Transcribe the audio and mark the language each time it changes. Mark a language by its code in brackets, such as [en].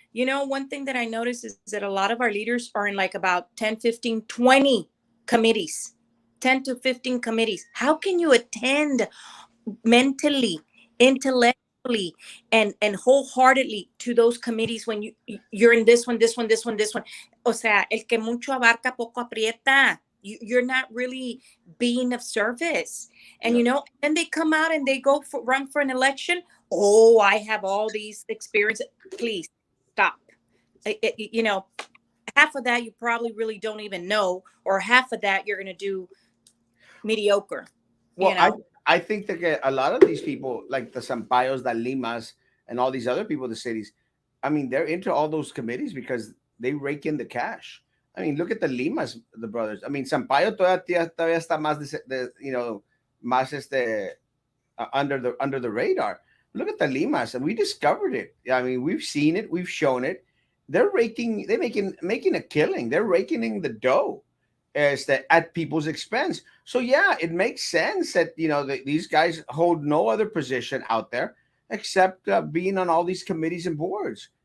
[en] One thing that I noticed is that a lot of our leaders are in like about 10, 15, 20 committees, 10 to 15 committees. How can you attend mentally, intellectually, and wholeheartedly to those committees when you're in this one, this one, this one, this one? [es] O sea, el que mucho abarca poco aprieta. [en] You're not really being of service. And Yeah. then they come out and they go run for an election. Oh, I have all these experiences. Please stop. Half of that you probably really don't even know, or half of that you're going to do mediocre. you Well, I know I think that a lot of these people, like the Sampayos, the Limas, and all these other people in the cities, I mean, they're into all those committees because they rake in the cash. I mean, look at the Limas, the brothers. I mean, Sampaio [es] todavía está más más [en] under the radar. Look at the Limas, and we discovered it. I mean, we've seen it, we've shown it. They're making a killing. They're raking in the dough as that at people's expense. So yeah, it makes sense that these guys hold no other position out there except being on all these committees and boards.